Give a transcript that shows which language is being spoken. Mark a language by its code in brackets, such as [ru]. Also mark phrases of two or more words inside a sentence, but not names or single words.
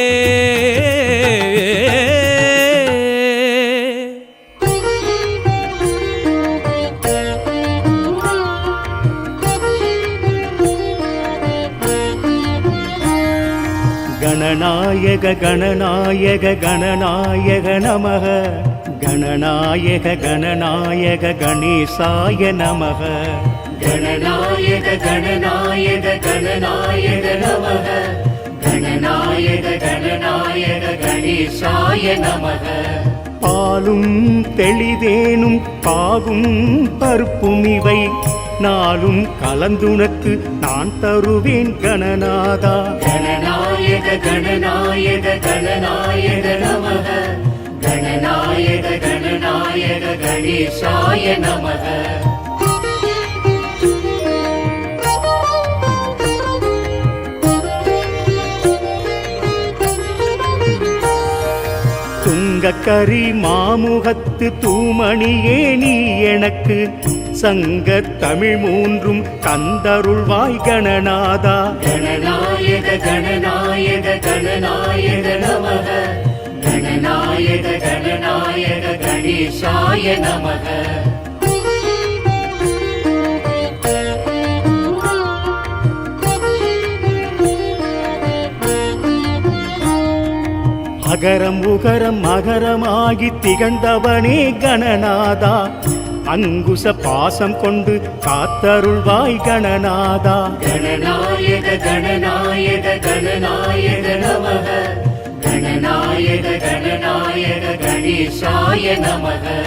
[sa] गणनायक गणनायक गणनायक नमः गणनायक गणनायक गणेशाय नमः गणनायक गणनायक गणनायक नमः गणनायक गणनायक गणेशाय नमः [ta] பாலும் தெளிதேனும் பாகும் பருப்பும் இவை நாளும் கலந்துனக்கு நான் தருவேன் கணநாதா [sa] गणनायक गणनायक गणनायक नमः गणनायक गणनायक गणेशाय नमः [ta] கரி மாமுகத்து தூமணியே நீ எனக்கு சங்க தமிழ் மூன்றும் தந்தருள்வாய் கணநாதா [sa] गणनायक गणनायक गणनायक नमः गणनायक गणनायक गणेशाय नमः [ta] அகரம் உகரம் மகரமாகி திகழ்ந்தவனே கணநாதா அங்குச பாசம் கொண்டு காத்தருள்வாய் கணநாதா [sa] गणनायक गणनायक गणनायक नमः गणनायक गणनायक गणेशाय नमः